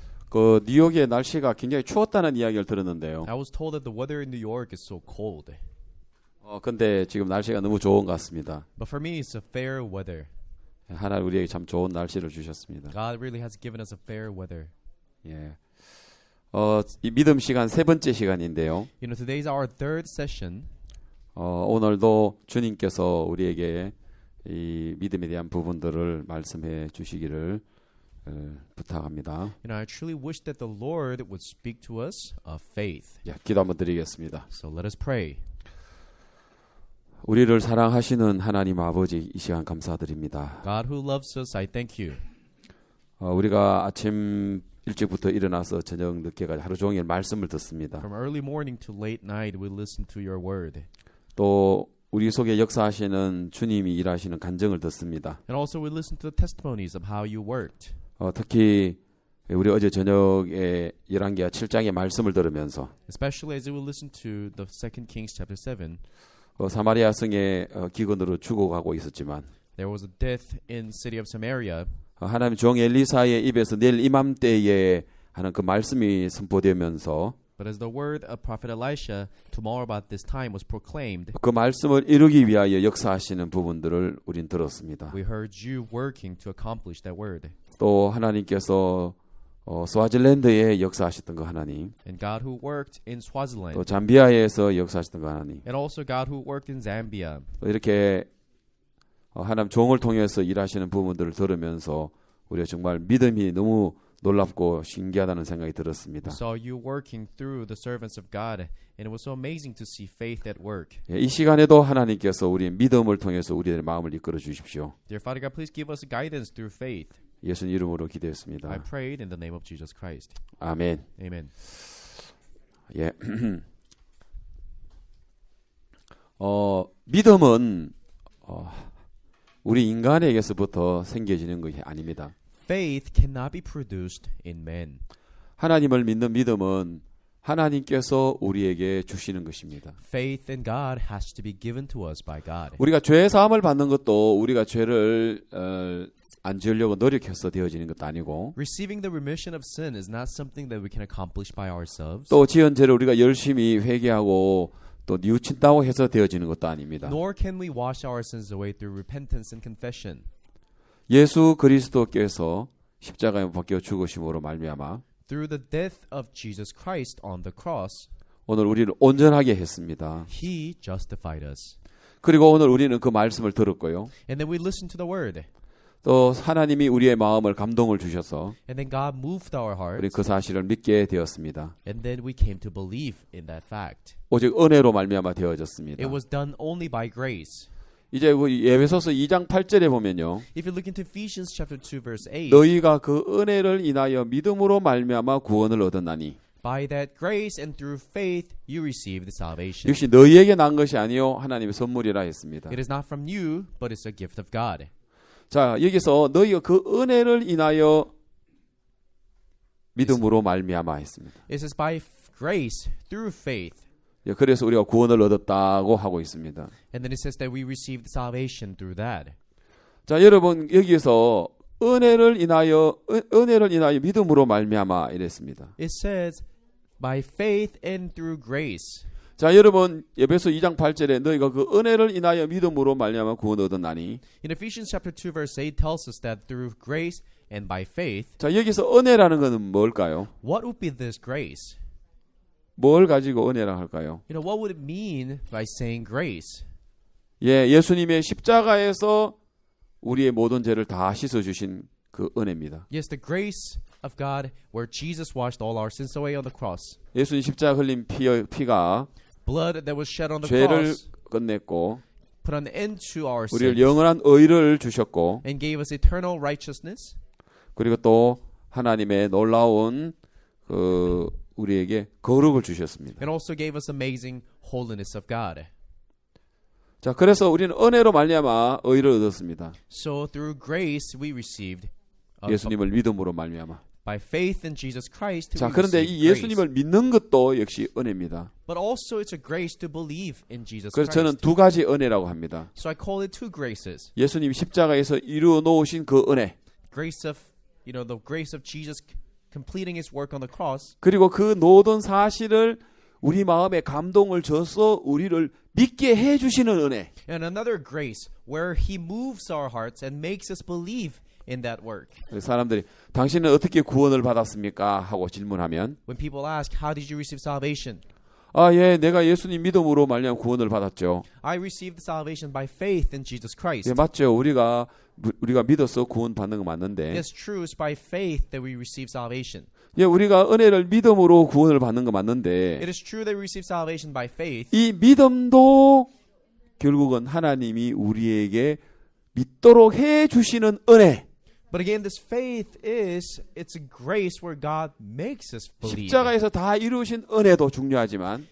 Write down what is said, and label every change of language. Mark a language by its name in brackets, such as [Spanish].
[Korean] 그 뉴욕의 날씨가 굉장히 추웠다는 이야기를 들었는데요. [English] I was told that the weather in New York is so cold. [Korean] 근데 지금 날씨가 너무 좋은 것 같습니다. [English] But for me, it's a fair weather. [Korean] 하나님 우리에게 참 좋은 날씨를 주셨습니다. [English] God really has given us a fair weather. [Korean] 예. 이 믿음 시간 세 번째 시간인데요. [English] You know, today's our third session. [Korean] 오늘도 주님께서 우리에게 이 믿음에 대한 부분들을 말씀해 주시기를 부탁합니다. [English] You know, I truly wish that the Lord would speak to us of faith. [Korean] 예, 기도 한번 드리겠습니다. [English] So let us pray. [Korean] 우리를 사랑하시는 하나님 아버지 이 시간 감사드립니다. [English] God who loves us, I thank you. [Korean] 우리가 아침 일찍부터 일어나서 저녁 늦게까지 하루 종일 말씀을 듣습니다. [English] From early morning to late night, we listen to your word. [Korean] 또 우리 속에 역사하시는 주님이 일하시는 간증을 듣습니다. [English] And also we listen to the testimonies of how you worked. [Korean] 특히 우리 어제 저녁에 열왕기하 7장의 말씀을 들으면서 [English] Especially as we listen to the 2 Kings chapter 7. [Korean] 사마리아 성에 기근으로 죽어가고 있었지만 [English] There was a death in city of Samaria. [Korean] 하나님 종 엘리사의 입에서 내일 이맘때에 하는 그 말씀이 선포되면서 [English] But as the word of prophet Elisha tomorrow about this time was proclaimed, [Korean] 그 말씀을 이루기 위하여 역사하시는 부분들을 우린 들었습니다. [English] we heard you working to accomplish that word. [Korean] 또 하나님께서 스와질랜드에 역사하셨던 그 하나님, [English] And God who worked in Swaziland. [Korean] 또 잠비아에서 역사하셨던 그 하나님, [English] And also God who worked in Zambia. [Korean] 또 이렇게 하나님 종을 통해서 일하시는 부분들을 들으면서 우리가 정말 믿음이 너무 놀랍고 신기하다는 생각이 들었습니다. [English] We saw you working through the servants of God, and it was so amazing to see faith at work. [Korean] 이 시간에도 하나님께서 우리 믿음을 통해서 우리의 마음을 이끌어 주십시오. [English] Dear Father God, please give us guidance through faith. [Korean] 예수님 이름으로 [English] I [Korean] 기도했습니다. [English] prayed in the name of Jesus Christ. [Korean] 아멘. [English] Amen. [Korean] 예. 믿음은 우리 인간에게서부터 생겨지는 것이 아닙니다. [English] Faith cannot be produced in men. [Korean] 하나님을 믿는 믿음은 하나님께서 우리에게 주시는 것입니다. [English] Faith in God has to be given to us by God. [Korean] 우리가 죄 사함을 받는 것도 우리가 죄를 안 지으려고 노력해서 되어지는 것도 아니고 [English] Receiving the remission of sin is not something that we can accomplish by ourselves. [Korean] 또 지은 죄를 우리가 열심히 회개하고 또 뉘우친다고 해서 되어지는 것도 아닙니다. [English] Nor can we wash our sins away through repentance and confession. [Korean] 예수 그리스도께서 십자가에 박혀 죽으심으로 말미암아 [English] Through the death of Jesus Christ on the cross, [Korean] 오늘 우리를 온전하게 했습니다. [English] He justified us. [Korean] 그리고 오늘 우리는 그 말씀을 들었고요. [English] And then we listened to the word. [Korean] 또 하나님이 우리의 마음을 감동을 주셔서 [English] And then God moved our [Korean] 우리 [English] hearts. [Korean] 그 사실을 믿게 되었습니다. [English] And then we came to believe in that fact. [Korean] 오직 은혜로 말미암아 되어졌습니다. [English] It was done only by grace. [Korean] 이제 예배소서 2장 8절에 보면요. [English] If you look into Ephesians chapter 2 verse 8, [Korean] 너희가 그 은혜를 인하여 믿음으로 말미암아 구원을 얻었나니 [English] by that grace and through faith you received salvation. [Korean] 역시 너희에게 난 것이 아니요 하나님의 선물이라 했습니다. [English] It is not from you, but it's a gift of God. [Korean] 자, 여기서 너희가 그 은혜를 인하여 믿음으로 말미암아 했습니다. [English] It says by grace through faith. [Korean] 그래서 우리가 구원을 얻었다고 하고 있습니다. [English] And then it says that we received salvation through that. [Korean] 자, 여러분 여기에서 은혜를 인하여 믿음으로 말미암아 이랬습니다. [English] It says by faith and through grace. [Korean] 자, 여러분 에베소 2장 8절에 너희가 그 은혜를 인하여 믿음으로 말미암아 구원을 얻었나니. [English] In Ephesians chapter 2 verse 8 tells us that through grace and by faith. [Korean] 자, 여기서 은혜라는 것은 뭘까요? [English] What would be this grace? [Korean] 뭘 가지고 은혜라 할까요? [English] You know, what would it mean by saying grace? [Korean] 예, 예수님의 십자가에서 우리의 모든 죄를 다 씻어 주신 그 은혜입니다. [English] Yes, the grace of God where Jesus washed all our sins away on the cross. [Korean] 예수님 십자가 흘린 피가 [English] Blood that was shed on the [Korean] 죄를 [English] cross [Korean] 끝냈고 [English] put an end to our [Korean] 우리를 [English] sins [Korean] 영원한 의를 주셨고 [English] and gave us eternal righteousness. [Korean] 그리고 또 하나님의 놀라운 그 우리에게 거룩을 주셨습니다. [English] And also gave us amazing holiness of God. [Korean] 자, 그래서 우리는 은혜로 말미암아 의를 얻었습니다. [English] So through grace we received [Korean] 예수님을 믿음으로 말미암아. [English] by faith in Jesus Christ. [Korean] 자, [English] we [Korean] 그런데 [English] received [Korean] 이 예수님을 믿는 것도 역시 은혜입니다. [English] But also it's a grace to believe in Jesus [Korean] 그래서 저는 [English] Christ. [Korean] 두 가지 은혜라고 합니다. [English] So I call it two graces. [Korean] 예수님 십자가에서 이루어 놓으신 그 은혜. [English] Grace of, the grace of Jesus completing his work on the cross. [Korean] 그리고 그 모든 사실을 우리 마음에 감동을 줘서 우리를 믿게 해주시는 은혜. [English] And another grace where he moves our hearts and makes us believe in that work. [Korean] 사람들이 당신은 어떻게 구원을 받았습니까? 하고 질문하면 [English] When people ask, how did you receive salvation? [Korean] 예, 내가 예수님 믿음으로 말미암아 구원을 받았죠. [English] I received salvation by faith in Jesus Christ. [Korean] 예, 맞죠. 우리가 믿어서 구원 받는 거 맞는데. [English] It's true, it's by faith that we receive salvation. [Korean] 예, 우리가 은혜를 믿음으로 구원을 받는 거 맞는데. [English] It is true that we receive salvation by faith. [Korean] 이 믿음도 결국은 하나님이 우리에게 믿도록 해 주시는 은혜. [English] But again, this faith it's a grace where God makes us believe. [Korean] 십자가에서 다 이루신 은혜도 중요하지만